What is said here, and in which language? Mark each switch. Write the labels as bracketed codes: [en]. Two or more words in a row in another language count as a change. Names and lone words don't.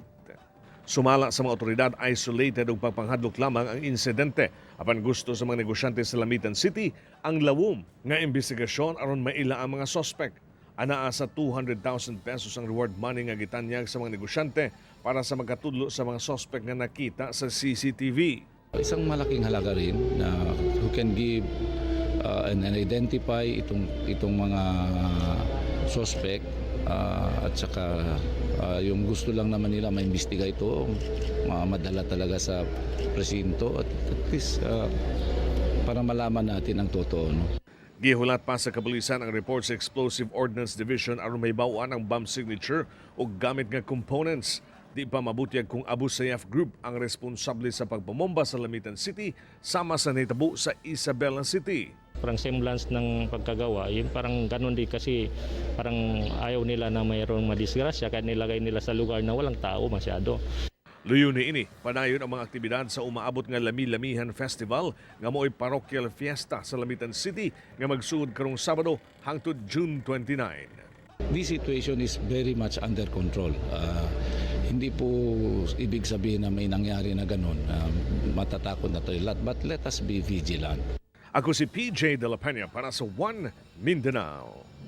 [ceb] Sumala sa mga otoridad, isolated ug pagpanghadlok lamang ang insidente. Apan gusto sa mga negosyante sa Lamitan City ang lawom nga investigasyon aron maila ang mga suspect. Anaa sa 200,000 pesos ang [en] reward money [ceb] nga gitanyag sa mga negosyante para sa magkatudlo sa mga suspect nga nakita sa CCTV. [tl] Isang malaking halaga rin na [en] who can give and identify [tl] itong mga suspect at saka yung gusto lang naman nila maimbestiga ito, madala talaga sa presinto [en] at least [tl] para malaman natin ang totoo. No? [ceb] Gihulat pa sa kapulisan ang report sa Explosive Ordnance Division aron may bawaan ang [en] bomb signature [ceb] o gamit nga components. Di pa mabutyag kung Abu Sayyaf Group ang responsable sa pagpamomba sa Lamitan City sama sa nahitabo sa Isabela City. [tl] Parang semblance ng pagkagawa, yun parang ganun din kasi parang ayaw nila na mayroong madisgrasya kaya nilagay nila sa lugar na walang tao masyado. [ceb] Luyo ni ini, padayon ang mga aktibidad sa umaabot nga Lami-Lamihan Festival nga mo'y parochial fiesta sa Lamitan City nga magsuod karong Sabado hangtod June 29. [en] This situation is very much under control. [tl] Hindi po ibig sabihin na may nangyari na ganun. Matatakot na tayo lahat. [en] But let us be vigilant. [ceb] Ako si PJ De La Peña para sa One Mindanao.